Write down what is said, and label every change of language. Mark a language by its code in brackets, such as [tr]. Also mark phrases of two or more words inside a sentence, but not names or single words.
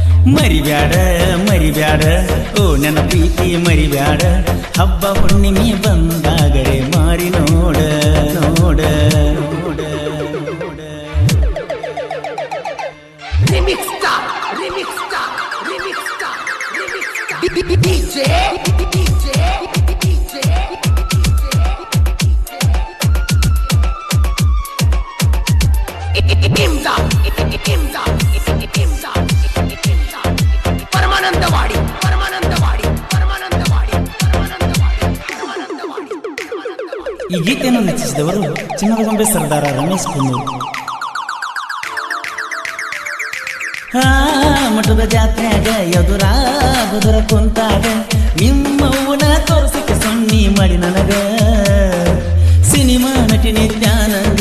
[kn] ಮರಿಬ್ಯಾಡ ಮರಿಬ್ಯಾಡ ಓ ನನ್ನ ಪ್ರೀತಿ ಮರಿಬ್ಯಾಡ ಹಬ್ಬ ಹುಣ್ಣಿಮೆ ಬಂದಾಗರೆ ಮಾರಿ ನೋಡ ನೋಡ ನೋಡ [en] Remix star, remix star, remix star, remix star. DJ, DJ, DJ. Imdad, Imdad, Imdad, Imdad. Paramanandawadi, Paramanandawadi, Paramanandawadi, Paramanandawadi, Paramanandawadi. [kn] ಈ ಗೀತೆಯನ್ನು ರಚಿಸಿದವರು ಚಿನ್ನದಗೊಂಬೆ ಸರ್ದಾರ ರಮೇಶ್ ಕುನ್ನೂರ್. ಮಠದ ಜಾತ್ರೆಯಾಗ ಎದುರ ಬದುರ ಕುಂತಾಗ ನಿಮ್ಮವ್ವನ ತೋರ್ಸಕ್ಕೆ ಸೊನ್ನಿ ಮಾಡಿ ನನಗ ಸಿನಿಮಾ ನಟಿ ನಿತ್ಯಾನಂದ